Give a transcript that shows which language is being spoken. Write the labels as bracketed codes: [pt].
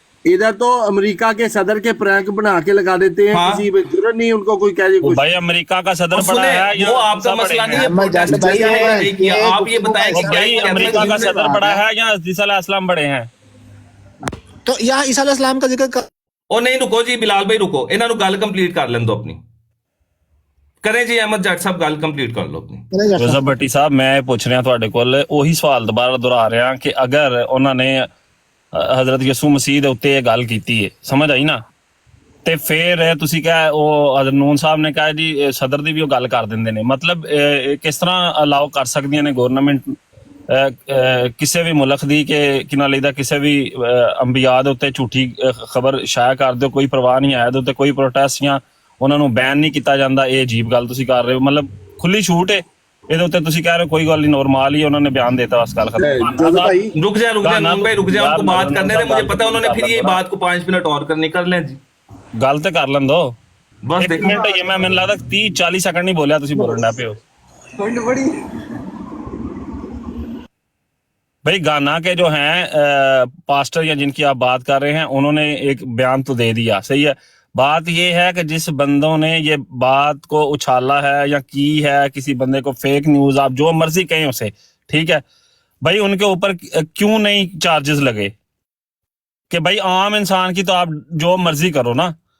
[hi] इधर तो अमेरिका के सदर के प्रैंक बना के लगा देते हैं, किसी पे जरूरत नहीं उनको कोई कह दे। भाई अमेरिका का सदर बड़ा है, वो आपका मसला नहीं है, प्रोटेस्ट नहीं किया। आप ये बताएं कि क्या अमेरिका का सदर बड़ा है या ईसा अलैहिस्सलाम बड़े हैं? तो यहाँ ईसा अलैहिस्सलाम का जिक्र [pa] ਉਹ ਨਹੀਂ, ਰੁਕੋ ਜੀ ਬਿਲਾਲ ਭਾਈ, ਰੁਕੋ, ਇਹਨਾਂ ਨੂੰ ਗੱਲ ਕੰਪਲੀਟ ਕਰ ਲੈਣ ਦਿਓ ਆਪਣੀ। ਕਰੇ ਜੀ ਅਹਿਮਦ ਜੱਟ ਸਾਹਿਬ, ਗੱਲ ਕੰਪਲੀਟ ਕਰ ਲਓ ਆਪਣੀ। ਜੋਜ਼ਫ ਭੱਟੀ ਸਾਹਿਬ, ਮੈਂ ਇਹ ਪੁੱਛ ਰਿਹਾ ਤੁਹਾਡੇ ਕੋਲ ਉਹੀ ਸਵਾਲ ਦੁਬਾਰਾ ਦੁਹਰਾ ਰਿਹਾ ਕਿ ਅਗਰ ਉਹਨਾਂ ਨੇ ਹਜ਼ਰਤ ਯਿਸੂ ਮਸੀਹ ਦੇ ਉੱਤੇ ਇਹ ਗੱਲ ਕੀਤੀ ਹੈ, ਸਮਝ ਆਈ ਨਾ, ਤੇ ਫਿਰ ਤੁਸੀਂ ਕਹੇ ਉਹ ਹਜ਼ਰਤ ਨੂਨ ਸਾਹਿਬ ਨੇ ਕਹਾ ਜੀ ਸਦਰ ਦੀ ਵੀ ਉਹ ਗੱਲ ਕਰ ਦਿੰਦੇ ਨੇ। ਮਤਲਬ ਕਿਸ ਤਰ੍ਹਾਂ ਅਲਾਉ ਕਰ ਸਕਦੀਆਂ ਨੇ ਗਵਰਨਮੈਂਟ ਕਿਸੇ ਵੀ ਮੁਲਕ ਦੀ ਕਿ ਕਿਨਾਂ ਲਈਦਾ ਕਿਸੇ ਵੀ ਅੰਬੀਆ ਦੇ ਉੱਤੇ ਝੂਠੀ ਖਬਰ ਸ਼ਾਇਆ ਕਰ ਦਿਓ, ਕੋਈ ਪਰਵਾਹ ਨਹੀਂ ਆਇਆ ਦੇ ਉੱਤੇ ਕੋਈ ਪ੍ਰੋਟੈਸਟ ਜਾਂ ਉਹਨਾਂ ਨੂੰ ਬੈਨ ਨਹੀਂ ਕੀਤਾ ਜਾਂਦਾ। ਇਹ ਅਜੀਬ ਗੱਲ ਤੁਸੀਂ ਕਰ ਰਹੇ ਹੋ, ਮਤਲਬ ਖੁੱਲੀ ਛੂਟ ਹੈ ਇਹਦੇ ਉੱਤੇ। ਤੁਸੀਂ ਕਹਿ ਰਹੇ ਹੋ ਕੋਈ ਗੱਲ ਨਹੀਂ, [hi] नॉर्मल ही उन्होंने बयान देता, बस [pa] ਗੱਲ खत्म। [hi] रुक जा नून भाई, रुक जा, उनको बात करने दे, मुझे पता है उन्होंने फिर ये बात को 5 मिनट और करनी, कर लें जी, [pa] ਗੱਲ ਤੇ ਕਰ ਲੈਣ ਦੋ। [hi] बस [pa] ਇੱਕ ਮਿੰਟ ਇਹ ਮੈਂ ਮੈਨੂੰ ਲੱਗਦਾ 30-40 ਸੈਕਿੰਡ ਨਹੀਂ ਬੋਲਿਆ, ਤੁਸੀਂ ਬੋਲਣ ਲੱਗ ਪਏ ਹੋ। [hi] भाई गाना के जो हैं पास्टर या जिनकी आप बात कर रहे हैं, उन्होंने एक बयान तो दे दिया, सही है, बात ये है कि जिस बंदों ने ये बात को उछाला है या की है, किसी बंदे को फेक न्यूज, आप जो मर्जी कहें उसे, ठीक है भाई, उनके ऊपर क्यों नहीं चार्जेस लगे कि भाई आम इंसान की तो आप जो मर्जी करो ना।